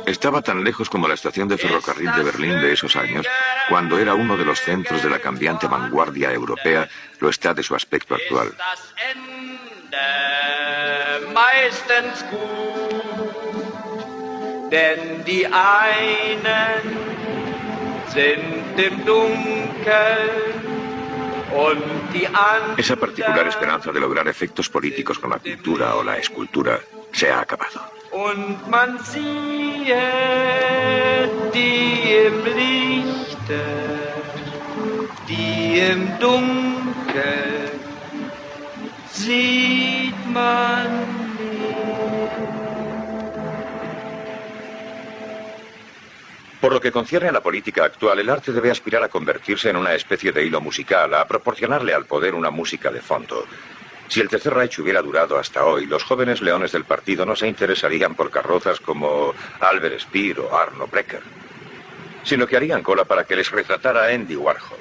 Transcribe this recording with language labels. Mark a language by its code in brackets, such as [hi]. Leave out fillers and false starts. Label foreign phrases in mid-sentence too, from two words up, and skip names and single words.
[es] Estaba tan lejos como la estación de ferrocarril de Berlín de esos años, cuando era uno de los centros de la cambiante vanguardia europea, lo está de su aspecto actual. [de] meistens gut, denn die einen sind im Dunkeln und die anderen. [es] Esa particular esperanza de lograr efectos políticos con la pintura o la escultura se ha acabado. [de] Und man sieht die im Lichte, die im Dunkeln sieht man nicht. [es] Por lo que concierne a la política actual, el arte debe aspirar a convertirse en una especie de hilo musical, a proporcionarle al poder una música de fondo. Si el Tercer Reich hubiera durado hasta hoy, los jóvenes leones del partido no se interesarían por carrozas como Albert Speer o Arno Breker, sino que harían cola para que les retratara Andy Warhol.